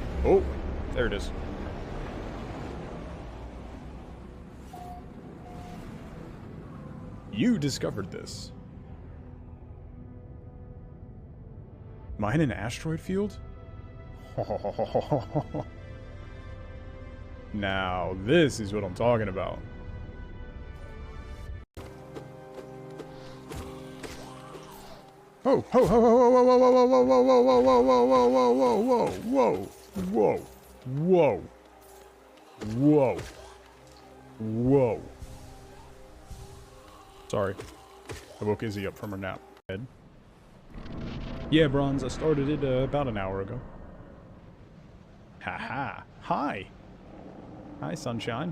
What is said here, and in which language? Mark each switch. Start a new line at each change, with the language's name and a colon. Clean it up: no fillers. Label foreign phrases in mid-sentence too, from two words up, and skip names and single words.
English: Oh, there it is. You discovered this. Am I in an asteroid field? Now, this is what I'm talking about. Oh, ho, ho, ho, ho, ho, ho, ho, ho, ho, ho, ho, ho, whoa, whoa, whoa, whoa, whoa, whoa. Sorry, I woke Izzy up from her nap. Yeah, Bronze, I started it about an hour ago. Haha. Hi. Hi, sunshine.